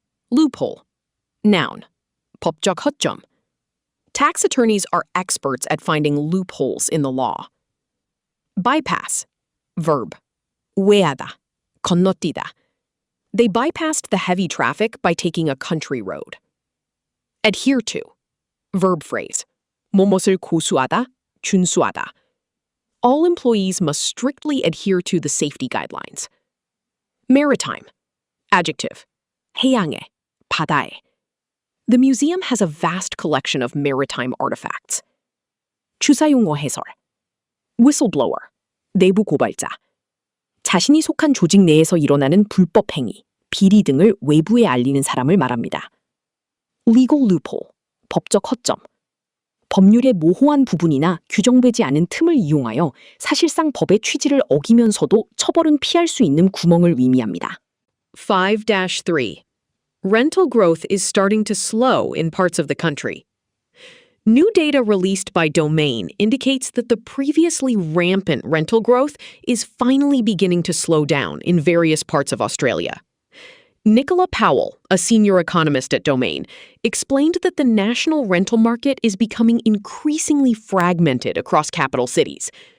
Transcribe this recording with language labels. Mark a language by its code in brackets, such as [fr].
[en] Loophole. Noun. [ko] 법적 허점. [en] Tax attorneys are experts at finding loopholes in the law. Bypass. Verb. [ko] 우회하다. 건너뛰다. [en] They bypassed the heavy traffic by taking a country road. Adhere to. Verb phrase. [ko] 뭐뭇을 고수하다, 준수하다. [en] All employees must strictly adhere to the safety guidelines. Maritime. Adjective. [ko] 해양에, 바다에. [en] The museum has a vast collection of maritime artifacts. [ko] 추사용어 해설. Whistleblower. 내부 고발자. 자신이 속한 조직 내에서 일어나는 불법 행위, 비리 등을 외부에 알리는 사람을 말합니다. [en] Legal loophole. [ko] 법적 허점. 법률의 모호한 부분이나 규정되지 않은 틈을 이용하여 사실상 법의 취지를 어기면서도 처벌은 피할 수 있는 구멍을 의미합니다. 5-3. [en] Rental growth is starting to slow in parts of the country. New data released by Domain indicates that the previously rampant rental growth is finally beginning to slow down in various parts of Australia. Nicola Powell, a senior economist at Domain, explained that the national rental market is becoming increasingly fragmented across capital cities.